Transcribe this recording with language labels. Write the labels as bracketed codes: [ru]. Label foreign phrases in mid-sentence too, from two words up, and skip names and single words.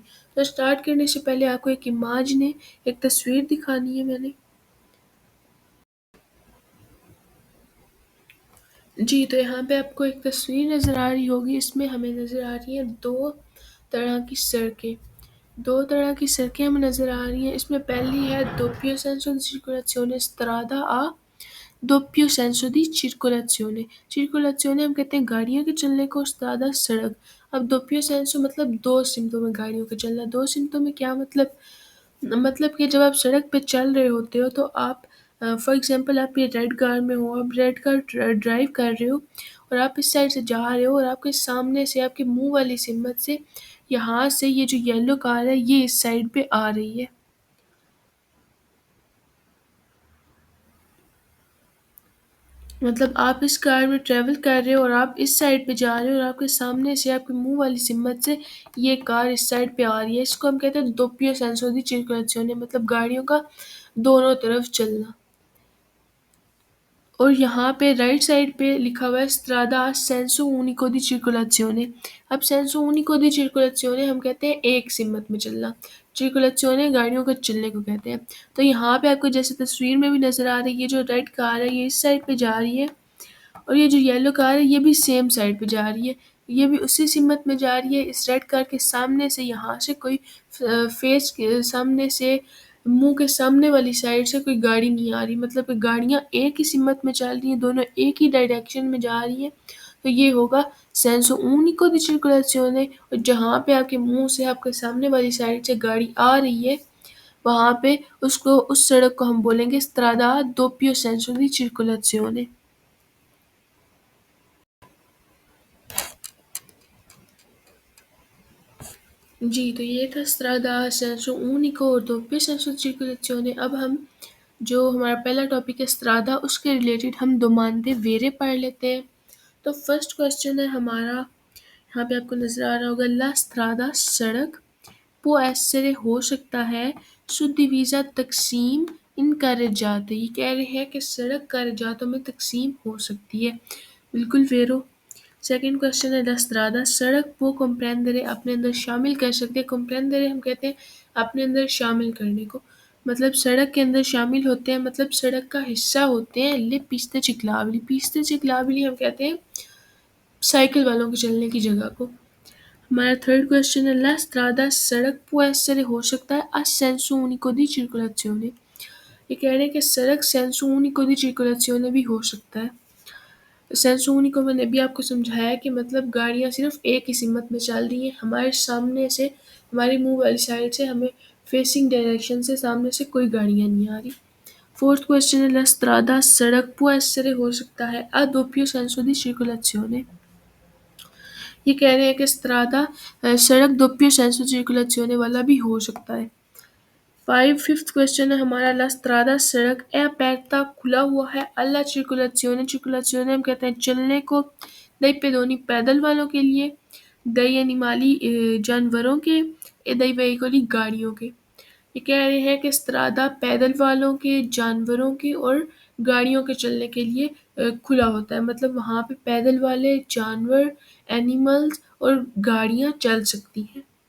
[ur] تو سٹارٹ کرنے سے پہلے آپ کو ایک امیجن ایک تصویر دکھانی ہے. میں نے جی تو یہاں پہ آپ کو ایک تصویر نظر آ رہی ہوگی. اس میں ہمیں نظر آ رہی ہیں دو طرح کی سڑکیں. ہمیں نظر آ رہی ہیں. اس میں پہلی ہے [it] doppio senso di circolazione strada a doppio senso di circolazione. [ur] circolazione ہم کہتے ہیں گاڑیوں کے چلنے کو، strada سڑک. اب [it] doppio senso [ur] مطلب دو سمتوں میں گاڑیوں کے چلنا. دو سمتوں میں کیا مطلب کہ جب آپ سڑک پہ چل رہے ہوتے ہو تو آپ [en] for example [ur] آپ یہ [en] red car [ur] میں ہو، آپ [en] red car drive [ur] کر رہے ہو اور آپ اس سائڈ سے جا رہے ہو اور آپ کے سامنے سے آپ کے منہ والی سمت سے یہاں سے یہ جو [en] yellow car [ur] ہے یہ اس سائڈ پہ آ رہی ہے. مطلب آپ اس کار میں ٹریول کر رہے ہو اور آپ اس سائڈ پہ جا رہے ہو اور آپ کے سامنے سے آپ کے منہ والی سمت سے یہ کار اس سائڈ پہ آ رہی ہے. اس کو ہم کہتے ہیں [it] doppio senso di circolazione، [ur] مطلب گاڑیوں کا دونوں طرف چلنا. اور یہاں پہ رائٹ سائڈ پہ لکھا ہوا ہے [it] strada senso unico di circolazione. [ur] اب [it] senso unico di circolazione [ur] ہم کہتے ہیں ایک سمت میں چلنا. circolazione گاڑیوں کا چلنے کو کہتے ہیں. تو یہاں پہ آپ کو جیسے تصویر میں بھی نظر آ رہی ہے، یہ جو [en] red car [ur] ہے یہ اس سائڈ پہ جا رہی ہے اور یہ جو [en] yellow car [ur] ہے یہ بھی [en] same side [ur] پہ جا رہی ہے. یہ بھی اسی سمت میں جا رہی ہے. اس [en] red car [ur] کے سامنے سے یہاں سے کوئی فیس کے سامنے سے منہ کے سامنے والی سائڈ سے کوئی گاڑی نہیں آ رہی. مطلب کہ گاڑیاں ایک ہی سمت میں چل رہی ہیں، دونوں ایک ہی ڈائریکشن میں جا رہی ہیں. تو یہ ہوگا [it] senso unico di circolazione. [ur] اور جہاں پہ آپ کے منہ سے آپ کے سامنے والی سائڈ سے گاڑی آ رہی ہے وہاں پہ اس سڑک کو ہم بولیں گے [it] strada doppio senso di circolazione. [ur] جی تو یہ تھا [it] strada senso unico اور doppio senso di circolazione. [ur] اب ہم جو ہمارا پہلا ٹاپک ہے strada اس کے ریلیٹڈ ہم [it] domande vere [ur] پڑھ لیتے ہیں. تو [en] first question [ur] ہے ہمارا، یہاں پہ آپ کو نظر آ رہا ہوگا [it] la strada [ur] سڑک [it] può essere [ur] ہو سکتا ہے suddivisa تقسیم [it] in carreggiate. [ur] یہ کہہ رہے ہیں کہ سڑک carreggiato میں تقسیم ہو سکتی ہے. بالکل ویرو. [en] second question [ur] ہے [it] la strada [ur] سڑک [it] può comprendere [ur] اپنے اندر شامل کر سکتے. comprendere ہم کہتے ہیں اپنے اندر شامل کرنے کو، مطلب سڑک کے اندر شامل ہوتے ہیں، مطلب سڑک کا حصہ ہوتے ہیں. [it] le piste ciclabili. piste ciclabili [ur] ہم کہتے ہیں سائیکل والوں کے چلنے کی جگہ کو. [it] ہمارا [en] third question [it] ہے la strada سڑک può essere [ur] ہو سکتا ہے [it] a senso unico di circolazione. [ur] یہ کہہ رہے ہیں کہ سڑک [it] senso unico di circolazione [ur] بھی ہو سکتا ہے. [it] senso unico [ur] میں نے بھی آپ کو سمجھایا کہ مطلب گاڑیاں صرف ایک ہی سمت میں چل رہی ہیں. ہمارے سامنے سے، ہمارے منہ والی سائڈ سے، ہمیں [en] facing direction [ur] سے سامنے سے کوئی گاڑیاں نہیں آ رہی. [en] fourth question [it] ہے la strada سڑک può essere [ur] ہو سکتا ہے [it] a doppio senso di circolazione. [ur] یہ کہہ رہے ہیں کہ strada سڑک [it] doppio senso di circolazione [ur] والا بھی ہو سکتا ہے. [en] fifth question [ur] ہے ہمارا [it] la strada [ur] سڑک [it] è aperta [ur] کھلا ہوا ہے [it] alla circolazione. [ur] circolazione ہم کہتے ہیں چلنے کو. [it] dei pedoni [ur] پیدل والوں کے لیے، [it] dei animali [ur] جانوروں کے، [it] e dei veicoli [ur] گاڑیوں کے. یہ کہہ رہے ہیں کہ strada پیدل والوں کے، جانوروں کے اور گاڑیوں کے چلنے کے لیے کھلا ہوتا ہے. مطلب وہاں پہ پیدل والے، جانور، اینیملز اور گاڑیاں چل سکتی ہیں.